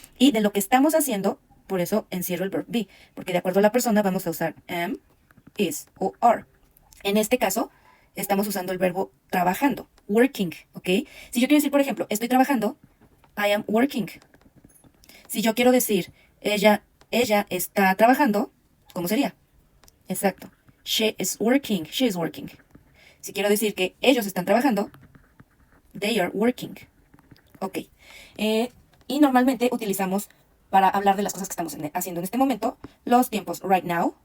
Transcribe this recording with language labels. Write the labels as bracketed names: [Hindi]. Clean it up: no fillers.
[Spanish] Y de lo que estamos haciendo, por eso encierro el verb be, porque de acuerdo a la persona vamos a usar am, is o are. En este caso, estamos usando el verbo trabajando, working, ¿ok? Si yo quiero decir, por ejemplo, estoy trabajando, [English] I am working. [Spanish] Si yo quiero decir, ella está trabajando, ¿cómo sería? Exacto. [English] She is working, she is working. [Spanish] Si quiero decir que ellos están trabajando, [English] they are working. [Spanish] Ok. Eh, y normalmente utilizamos para hablar de las cosas que estamos haciendo en este momento los tiempos right now.